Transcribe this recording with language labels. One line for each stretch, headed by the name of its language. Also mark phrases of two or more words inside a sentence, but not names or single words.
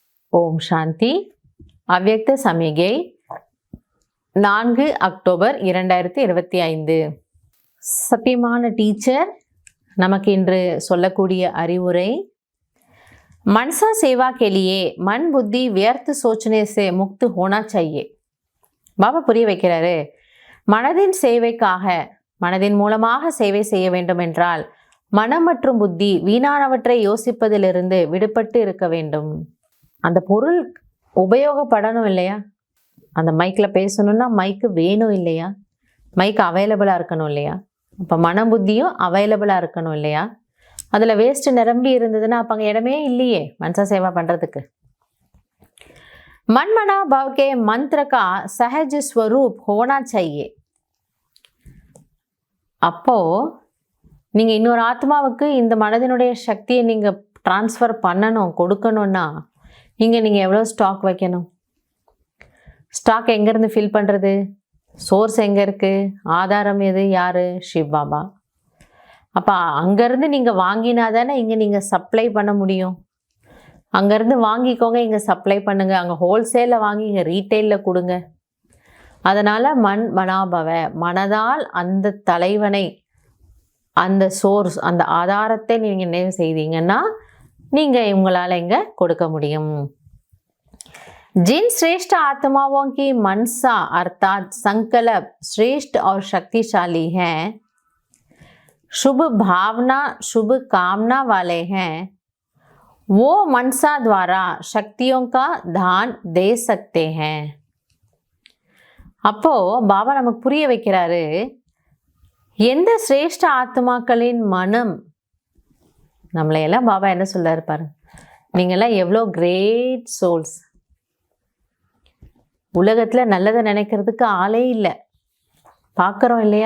Tamil: ஓம் சாந்தி. அவ்யக்த சமிகை 4 அக்டோபர் 2025. சத்தியமான டீச்சர் நமக்கு இன்று சொல்லக்கூடிய அறிவுரை,
Hindi: मनसा सेवा के लिए मन बुद्धि व्यर्थ सोचने से मुक्त होना चाहिए.
Tamil: பாபா புரிய வைக்கிறாரு, மனதின் சேவைக்காக, மனதின் மூலமாக சேவை செய்ய வேண்டும் என்றால் மனம் மற்றும் புத்தி வீணானவற்றை யோசிப்பதிலிருந்து விடுபட்டு இருக்க வேண்டும். அந்த பொருள் உபயோகப்படணும் இல்லையா? அந்த மைக்கில் பேசணும்னா மைக்கு வேணும் இல்லையா?
English: mike available
Tamil: இருக்கணும் இல்லையா? அப்போ மன புத்தியும் அவைலபிளாக இருக்கணும் இல்லையா? அதில் வேஸ்ட்டு நிரம்பி இருந்ததுன்னா அப்போ அங்கே இடமே இல்லையே
Hindi: मनसा सेवा
Tamil: பண்ணுறதுக்கு.
Hindi: मन मना भाव के मंत्र का सहज स्वरूप होना चाहिए.
Tamil: அப்போ நீங்கள் இன்னொரு ஆத்மாவுக்கு இந்த மனதினுடைய சக்தியை நீங்கள் ட்ரான்ஸ்ஃபர் பண்ணணும், கொடுக்கணும்னா இங்கே நீங்கள் எவ்வளோ ஸ்டாக் வைக்கணும்? ஸ்டாக் எங்கேருந்து ஃபில் பண்ணுறது? சோர்ஸ் எங்கே இருக்குது? ஆதாரம் எது? யார்? சிவ் பாபா. அப்போ அங்கேருந்து நீங்கள் வாங்கினா தானே இங்கே நீங்கள் சப்ளை பண்ண முடியும். அங்கேருந்து வாங்கிக்கோங்க, இங்கே சப்ளை பண்ணுங்கள். அங்கே ஹோல்சேலில் வாங்கி இங்கே ரீட்டெயிலில் கொடுங்க. அதனால்
Hindi: मन मनाभव,
Tamil: மனதால் அந்த தலைவனை, அந்த சோர்ஸ், அந்த ஆதாரத்தை நீங்கள் நினைவு செய்தீங்கன்னா நீங்கள் உங்களால் இங்கே கொடுக்க முடியும்.
Hindi: जिन श्रेष्ठ आत्माओं की मनसा अर्थात संकल्प श्रेष्ठ और शक्तिशाली हैं, शुभ भावना शुभ कामना वाले हैं, वो मनसा द्वारा शक्तियों का दान दे सकते हैं.
Tamil: அப்போ பாபா நமக்கு புரிய வைக்கிறாரு, எந்த சிரேஷ்ட ஆத்மாக்களின் மனம், நம்மளையெல்லாம் பாபா என்ன சொல்றாரு பாரு, நீங்கள்லாம் எவ்வளோ
English: great souls.
Tamil: உலகத்தில் நல்லதை நினைக்கிறதுக்கு ஆளே இல்லை, பார்க்குறோம் இல்லையா?